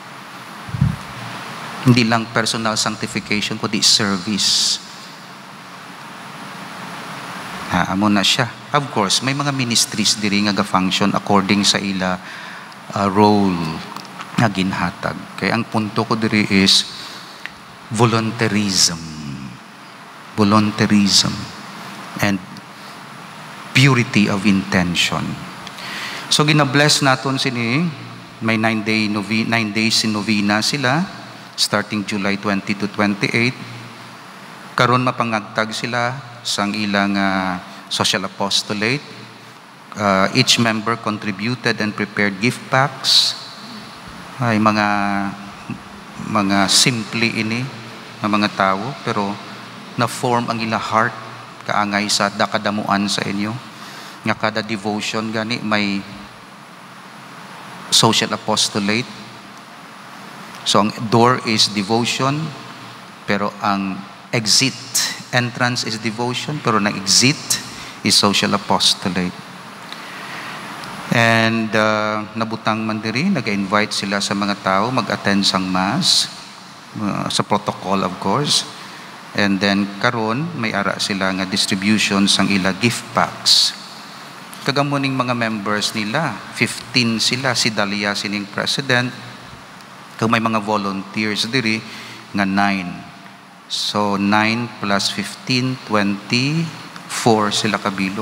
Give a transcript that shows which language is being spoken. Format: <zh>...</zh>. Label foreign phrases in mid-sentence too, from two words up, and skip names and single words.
<tl>Hindi lang personal sanctification, kundi service.</tl> <hil>Amo na siya. Of course, may mga ministries diri nga ga-function according sa ila role nga ginhatag. Kaya ang punto ko diri is volunteerism.</hil> <en>Volunteerism and purity of intention.</en> <hil>So gina-bless naton sini, may</hil> <en>9 days in novena</en> <hil>sila starting July 20 to 28. Karon mapangagtag sila sang ilang</hil> <en>social apostolate. Each member contributed and prepared gift packs.</en> <hil>Ay mga simple ini ng mga tao pero na-form ang ila heart kaangay sa dakadamuan sa inyo. Nga kada devotion gani may</hil> <en>social apostolate. So ang door is devotion</en> <hil>pero ang</hil> <en>entrance is devotion</en> <hil>pero ang</hil> <en>exit is social apostolate.</en> <hil>And nabutang man diri, nag-invite sila sa mga tao mag-attend sang mass sa protocol</hil> <en>of course.</en> <hil>And then karon may ara sila nga distribution sang ila gift packs. Kagamuning mga members nila, 15 sila, si Dalia sining president. Kung may mga volunteers diri nga 9. So 9 plus 15, 24 sila kabilog.</hil>